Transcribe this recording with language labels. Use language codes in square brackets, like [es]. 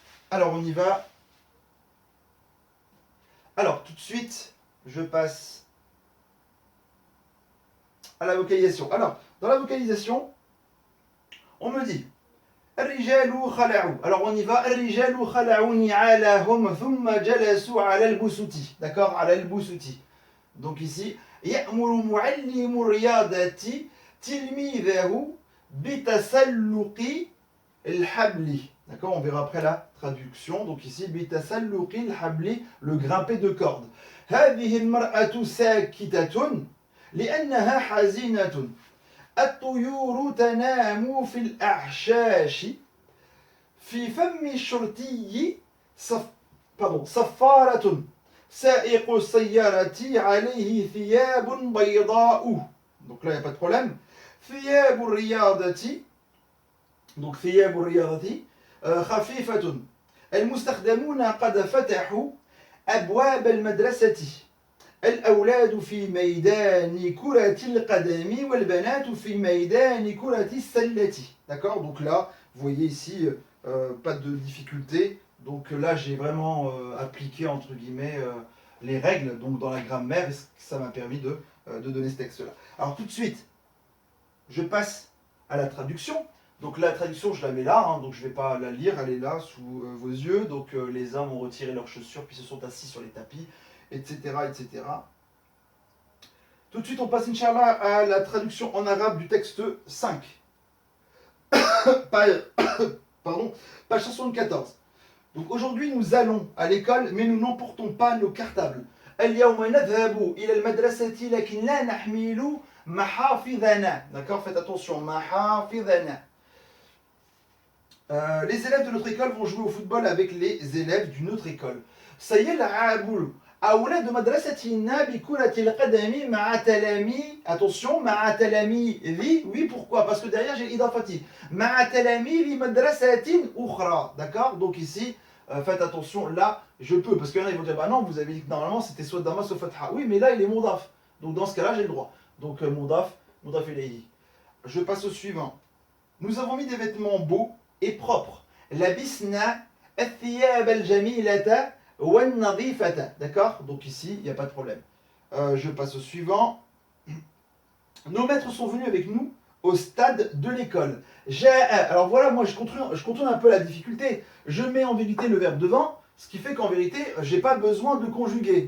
[fr] Alors on y va. Alors tout de suite, je passe à la vocalisation. Alors, dans la vocalisation, on me dit [ar] الرجال خلعوا. [fr] Alors on y va. [ar] الرجال خلعوا نعالهم ثم جلسوا على البسط. [fr] D'accord, [ar] على البسط. [fr] Donc ici, [ar] يأمر معلم الرياضة تلميذه بتسلق الحبل. [fr] D'accord, on verra après la traduction. Donc ici, [ar] بتسلق الحبل, [fr] le grimper de corde. [ar] هذه المرأة ساكتة لأنها حزينة. الطيور تنام في الأعشاش في فم الشرطي صفارة سائق السيارة عليه ثياب بيضاء. [fr] Donc là, il n'y a pas de problème. [ar] ثياب الرياضة. Donc ثياب الرياضة خفيفة. المستخدمون قد فتحوا أبواب المدرسة. الأولاد في ميدان كرة القدم والبنات في ميدان كرة السلة. [fr] D'accord, donc là, vous voyez ici, pas de difficulté. Donc là, j'ai vraiment appliqué, entre guillemets, les règles donc dans la grammaire, et ça m'a permis de donner ce texte-là. Alors tout de suite, je passe à la traduction. Donc la traduction, je la mets là, hein, donc je ne vais pas la lire, elle est là sous vos yeux. Donc les hommes ont retiré leurs chaussures, puis se sont assis sur les tapis, etc., etc. Tout de suite, on passe, Inch'Allah, à la traduction en arabe du texte 5. Pardon, page 74. Donc aujourd'hui, nous allons à l'école, mais nous n'emportons pas nos cartables. [ar] اليوم نذهب إلى المدرسة لكن لا نحمل محافظنا. [fr] D'accord, faites attention, [ar] محافظنا. [fr] Les élèves de notre école vont jouer au football avec les élèves d'une autre école. [ar] سيلعب أولاد مدرستنا بكرة القدم مع تلاميذ. [fr] Attention, [ar] مع تلاميذ. [fr] Oui, pourquoi? Parce que derrière j'ai l'idafati. [ar] مع تلاميذ مدرسة أخرى. [fr] D'accord? Donc ici, faites attention, là, je peux. Parce qu'il y en a, ils vont dire, bah non, vous avez dit que normalement c'était soit Dama, soit Fatha. Oui, mais là, il est Mondaf. Donc dans ce cas-là, j'ai le droit. Donc Mondaf ilayhi. Je passe au suivant. Nous avons mis des vêtements beaux et propres. [ar] لبسنا الثياب الجميلة والنظيفة. [fr] D'accord? Donc ici, il n'y a pas de problème. Je passe au suivant. Nos maîtres sont venus avec nous au stade de l'école. Alors voilà, moi je contourne un peu la difficulté. Je mets en vérité le verbe devant, ce qui fait qu'en vérité, j'ai pas besoin de conjuguer.